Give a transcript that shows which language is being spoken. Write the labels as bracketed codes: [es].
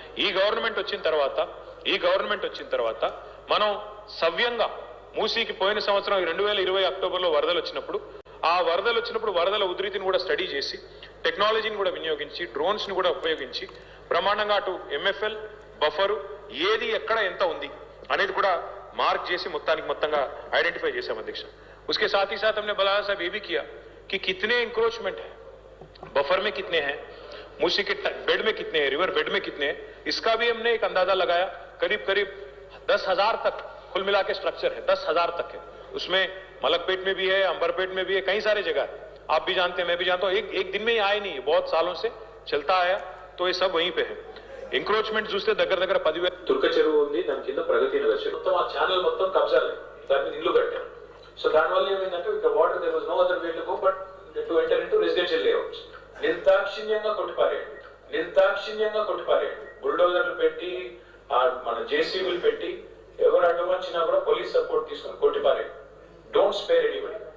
[te] ఈ గవర్నమెంట్ వచ్చిన తర్వాత మనం సవ్యంగా మూసీకి పోయిన సంవత్సరం 2020 అక్టోబర్లో వరదలు వచ్చినప్పుడు వరదల ఉధృతిని కూడా స్టడీ చేసి టెక్నాలజీని కూడా వినియోగించి డ్రోన్స్ ని కూడా ఉపయోగించి బ్రహ్మాండంగా అటు ఎంఎఫ్ఎల్ బఫరు ఏది ఎక్కడ ఎంత ఉంది అనేది కూడా మార్క్ చేసి మొత్తంగా ఐడెంటిఫై చేశాం అధ్యక్ష. [hi] उसके साथ ही साथ हमने बलाया साहब ये भी किया कि कितने इंक्रोचमेंट है, बफर में कितने हैं, मूसी के बेड में कितने हैं, रिवर बेड में कितने हैं, इसका भी हमने एक अंदाजा लगाया. करीब 10,000 तक कुल मिला के स्ट्रक्चर है, 10,000 तक है. उसमें मलकपेट में भी है, अंबरपेट में भी है, कई सारे जगह है. आप भी जानते हैं, मैं भी जानता हूँ. एक दिन में ही आए नहीं, बहुत सालों से चलता आया, तो ये सब वहीं पे है. [te] ఎంక్రోచ్మెంట్ చూస్తే దగ్గర 10,000 తుర్క చెరువు ఉంది, దాని కింద ప్రగతి నగర్ చెరువు మొత్తం ఆ ఛానల్ మొత్తం కబ్జాలే, దాని ఇల్లు కట్టారు. సో దానివల్ల ఏమైందంటే ఇక్కడ [en] Water there was no other way to go but to enter into residential layouts. [te] నిర్దాక్షిణ్యంగా కొట్టిపారేయండి బుల్డోజర్లు పెట్టి మన జేసీబీలు పెట్టి ఎవరు అడ్డమొచ్చినా కూడా పోలీస్ సపోర్ట్ తీసుకుని కొట్టిపారేయండి. [en] Don't spare anybody.